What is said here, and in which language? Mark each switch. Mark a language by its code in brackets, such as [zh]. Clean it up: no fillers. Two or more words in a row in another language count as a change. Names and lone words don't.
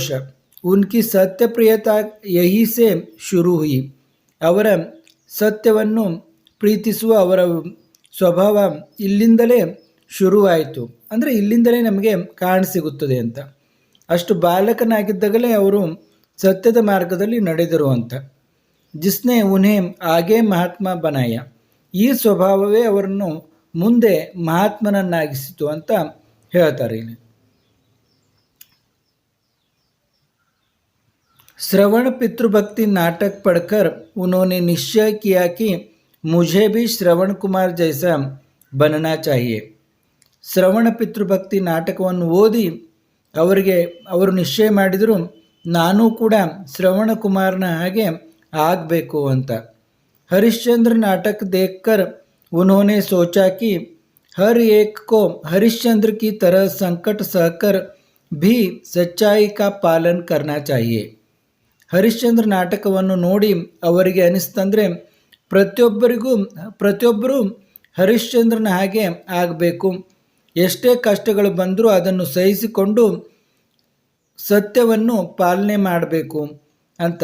[hi] उनकी सत्यप्रियता यहीं से शुरू हुई, [kn] ಅವರ ಸತ್ಯವನ್ನು ಪ್ರೀತಿಸುವ ಅವರ ಸ್ವಭಾವ ಇಲ್ಲಿಂದಲೇ ಶುರುವಾಯಿತು, ಅಂದರೆ ಇಲ್ಲಿಂದಲೇ ನಮಗೆ ಕಾಣಸಿಗುತ್ತದೆ ಅಂತ. ಅಷ್ಟು ಬಾಲಕನಾಗಿದ್ದಾಗಲೇ ಅವರು ಸತ್ಯದ ಮಾರ್ಗದಲ್ಲಿ ನಡೆದರು ಅಂತ. [hi] जिसने उन्हें आगे महात्मा बनाया, [kn] ಈ ಸ್ವಭಾವವೇ ಅವರನ್ನು ಮುಂದೆ ಮಹಾತ್ಮನನ್ನಾಗಿಸಿತು ಅಂತ ಹೇಳ್ತಾರೆ ಇಲ್ಲಿ. [hi] श्रवण पितृभक्ति नाटक पढ़कर उन्होंने निश्चय किया कि मुझे भी श्रवण कुमार जैसा बनना चाहिए. [kn] ಶ್ರವಣ ಪಿತೃಭಕ್ತಿ ನಾಟಕವನ್ನು ಓದಿ ಅವರು ನಿಶ್ಚಯ ಮಾಡಿದರು, ನಾನು ಕೂಡ ಶ್ರವಣ ಕುಮಾರನ ಹಾಗೆ ಆಗಬೇಕು ಅಂತ. [hi] हरिश्चंद्र नाटक देखकर उन्होंने सोचा कि हर एक को हरिश्चंद्र की तरह संकट सहकर भी सच्चाई का पालन करना चाहिए. [kn] ಹರಿಶ್ಚಂದ್ರ ನಾಟಕವನ್ನು ನೋಡಿ ಅವರಿಗೆ ಅನಿಸ್ತಂದರೆ ಪ್ರತಿಯೊಬ್ಬರೂ ಹರಿಶ್ಚಂದ್ರನ ಹಾಗೆ ಆಗಬೇಕು, ಎಷ್ಟೇ ಕಷ್ಟಗಳು ಬಂದರೂ ಅದನ್ನು ಸಹಿಸಿಕೊಂಡು ಸತ್ಯವನ್ನು ಪಾಲನೆ ಮಾಡಬೇಕು ಅಂತ.